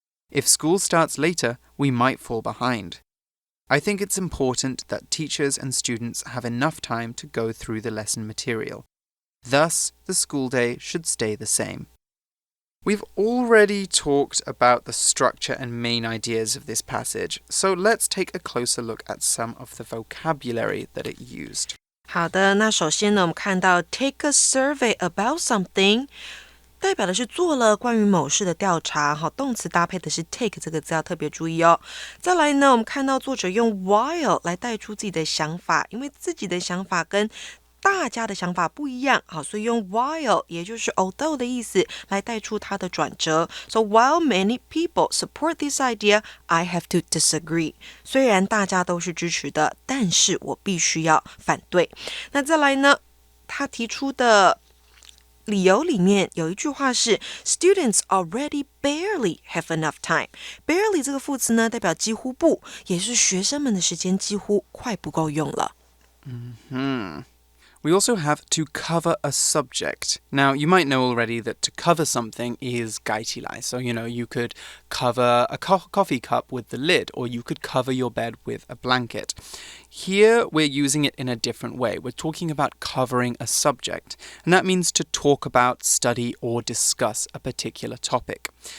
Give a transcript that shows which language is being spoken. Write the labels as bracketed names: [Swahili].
[English] If school starts later, we might fall behind. I think it's important that teachers and students have enough time to go through the lesson material. Thus, the school day should stay the same. We've already talked about the structure and main ideas of this passage, so let's take a closer look at some of the vocabulary that it used. [Chinese] 好的，那首先呢，我们看到 [English] take a survey about something， [Chinese] 代表的是做了关于某事的调查，好，动词搭配的是 take 这个字要特别注意哦。再来呢，我们看到作者用 while 来带出自己的想法，因为自己的想法跟大家的想法不一样，好，所以用 while 也就是 although 的意思来带出它的转折。 [English] So while many people support this idea, I have to disagree. [Chinese] 虽然大家都是支持的，但是我必须要反对。那再来呢，他提出的理由里面有一句话是 [English] Students already barely have enough time. [Chinese] Barely 这个副词呢，代表几乎不，也是学生们的时间几乎快不够用了。 [English] We also have to cover a subject. Now, you might know already that to cover something is [Chinese] 盖起来. [English] So, you could cover a coffee cup with the lid, or you could cover your bed with a blanket. Here, we're using it in a different way. We're talking about covering a subject, and that means to talk about, study, or discuss a particular topic.